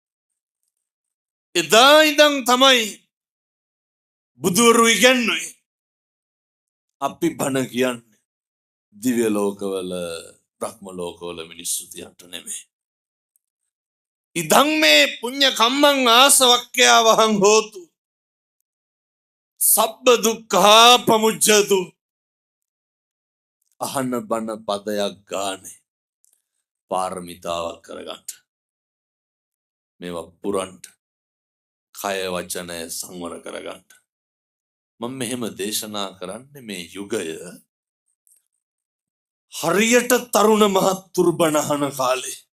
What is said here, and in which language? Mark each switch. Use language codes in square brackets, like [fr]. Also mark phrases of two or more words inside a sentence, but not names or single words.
[si] එදා ඉඳන් තමයි බුදුරු ඉගැන්වුවේ අපි බණ කියන්නේ දිව්‍ය ලෝකවල බ්‍රහ්ම ලෝකවල මිනිස්සු තියන්ට නෙමෙයි. [pi] ඉදං මේ පුඤ්ඤ කම්මං ආසවක්ඛ්‍යා වහං හෝතු සබ්බ දුක්ඛා පමුච්ඡතු. [si] අහන බණ පදයක් ගානේ පාරමිතාවක් කරගන්න. මේවා පුරන්න කය වචනය සංවර කරගන්න. මම මෙහෙම දේශනා කරන්නේ මේ යුගය හරියට තරුණ මහත්තුරු බණ අහන කාලේ.